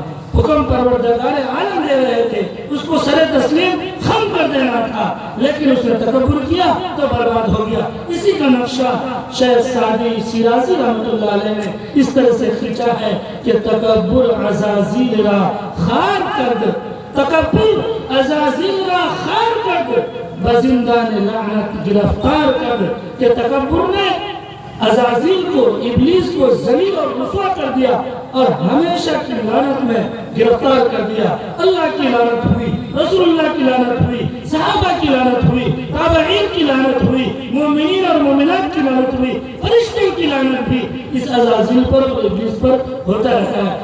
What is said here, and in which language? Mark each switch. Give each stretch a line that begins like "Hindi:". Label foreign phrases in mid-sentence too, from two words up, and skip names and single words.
Urdu: حکم پروردگار عالم دے رہے تھے، اس کو سر تسلیم خم کر دینا تھا، لیکن اس نے تکبر کیا تو برباد ہو گیا۔ اسی کا نقشہ شیخ سعدی شیرازی رحمۃ اللہ علیہ نے اس طرح سے کھینچا ہے کہ
Persian: تکبر عزازیل را خار کرد، تکبر عزازیل را خار کرد، بزندان لعنت گرفتار کرد،
Urdu: کہ تکبر نے عزازیل کو، ابلیس کو ذلیل اور رسوا کر دیا اور ہمیشہ کی لعنت میں گرفتار کر دیا۔ اللہ کی لعنت ہوئی، رسول اللہ کی لعنت ہوئی، صحابہ کی لعنت ہوئی، تابعین کی لعنت ہوئی، مومنین اور مومنات کی لعنت ہوئی، فرشتوں کی لعنت بھی اس عزازیل پر اور ابلیس پر ہوتا رہتا ہے۔